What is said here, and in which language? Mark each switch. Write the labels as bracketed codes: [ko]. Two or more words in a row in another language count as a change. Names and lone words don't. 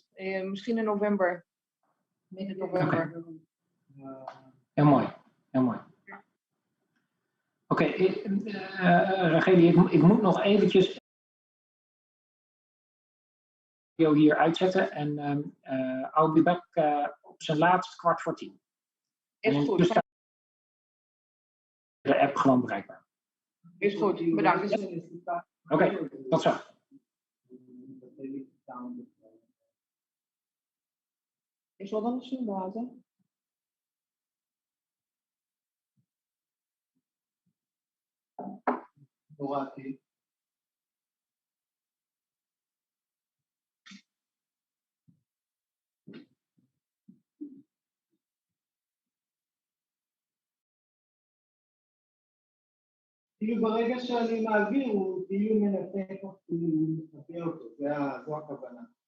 [nl] Misschien in november. Midden november. Heel mooi, heel mooi. Oké, Racheli, ik moet nog eventjes hier uitzetten en [en] I'll be back [nl] op zijn laatst 9:15. Is en goed. staat de app gewoon bereikbaar. Is goed, bedankt. Oké, tot zo. Is wat anders doen, laten? [he] הורדתי. כאילו ברגע שאני מעביר הוא כאילו מנתק אותי, מנתק אותו, זו הכוונה.